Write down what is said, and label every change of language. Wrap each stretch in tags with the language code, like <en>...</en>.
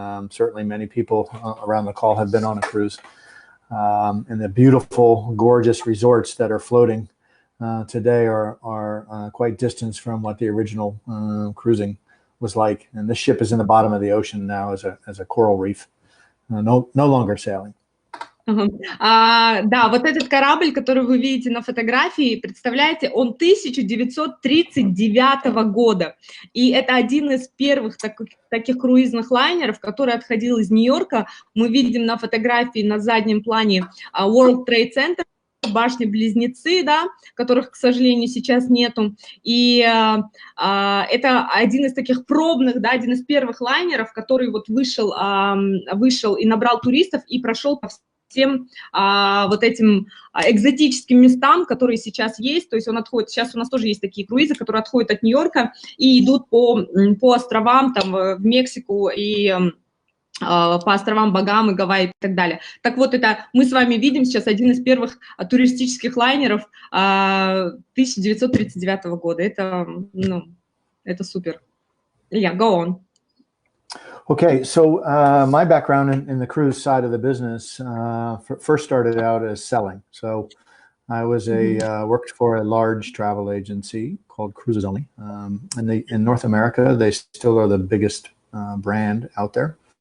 <en>Certainly many people around the call have been on a cruise, and the beautiful, gorgeous resorts that are floating today are quite distant from what the original cruising was like. And this ship is in the bottom of the ocean now as a coral reef, no longer sailing.</en> <ru>Да, вот этот корабль, который вы видите на фотографии, представляете, он 1939 года. И это один из первых таких круизных лайнеров, который отходил из Нью-Йорка. Мы видим на фотографии на заднем плане World Trade Center, башни-близнецы, да, которых, к сожалению, сейчас нету. И это один из таких пробных, да, один из первых лайнеров, который вот вышел и набрал туристов и прошел по всем вот этим экзотическим местам, которые сейчас есть. То есть он отходит, сейчас у нас тоже есть такие круизы, которые отходят от Нью-Йорка и идут по островам, там, в Мексику и по островам Багамы, Гавайи и так далее. Так вот, это мы с вами видим сейчас один из первых туристических лайнеров 1939 года. Это, ну, это супер.</ru> <en>Yeah, go on. Okay, so my background in the cruise side of the business first started out as selling. So I was worked for a large travel agency called Only. In North America, they still are the biggest brand out there.</en>